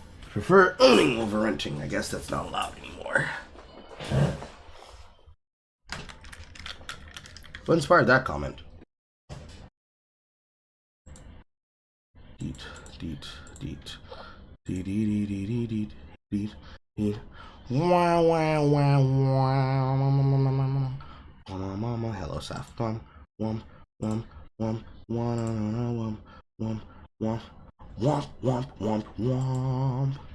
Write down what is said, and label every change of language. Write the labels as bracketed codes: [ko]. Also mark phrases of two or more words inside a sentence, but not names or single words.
[en] Prefer owning over renting. I guess that's not allowed anymore. What inspired that comment? Deet, deet, deet, deet, deet, deet, deet, deet, deet, deet. Wow, wow, wow, wow. Hello, Saf. Wum, wum, wum, wum, wum, wum, wum, wum, wum, wum, wum.